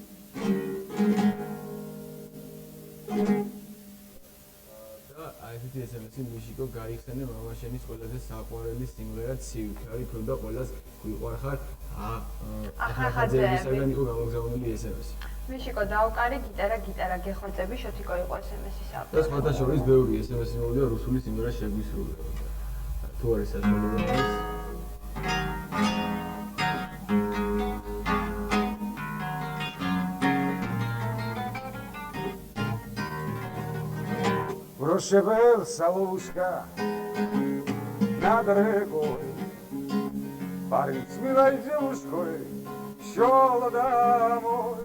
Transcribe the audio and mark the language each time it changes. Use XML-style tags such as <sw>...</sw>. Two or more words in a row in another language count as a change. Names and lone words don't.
<ka>ესეთი SMS-ი მიშიკო გაიხსენე მამაშენის ყველაზე საყვარელი სიმღერა ცივი ხარი თუ და ყველას გვიყვარხარ ახახაძეებისაგან იყო გამოგზავნილი SMS-ი მიშიკო დაუკარი გიტარა გეხოწები შოთიკო იყო SMS-ის ავტორი და სხვათა შორის ბევრი SMS-ი მოვიდა რუსული სიმღერა შეგვისრულება თუ არის საშუალება</ka> <ru>Прошепел соловушка над рекой, парень с милой девушкой шел домой.</ru>